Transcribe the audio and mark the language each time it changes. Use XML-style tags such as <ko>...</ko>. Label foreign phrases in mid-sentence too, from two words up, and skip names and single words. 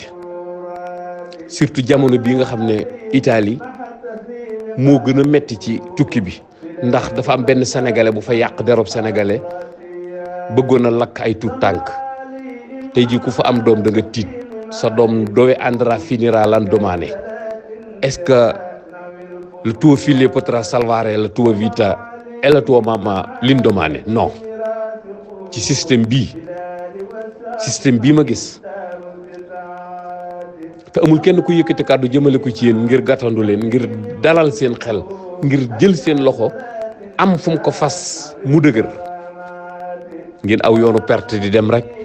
<wo>surtout jamono bii nga xam ne Italie moo gën a metti ci tukki bi ndax dafa am benn sénégalais bu fa yàq derob sénégalais bëggoon a lakk ay tuut tànk tey ji ku fa am doom da nga tiit sa doom</wo> <it>dove andrà finirà l'andomani</it> <fr>est-ce que</fr> <it>le tuo figlio potrà salvare la tua vita e la tua mamma l'indomani non</it> <wo>ci système bii ma gis te amul kenn ku yëkkati kàddu jëmale ko ci yéen ngir gàttandu leen ngir dalal seen xel ngir jël seen loxo am fu mu ko fas mu dëgër ngeen aw yoonu perte di dem rek</wo>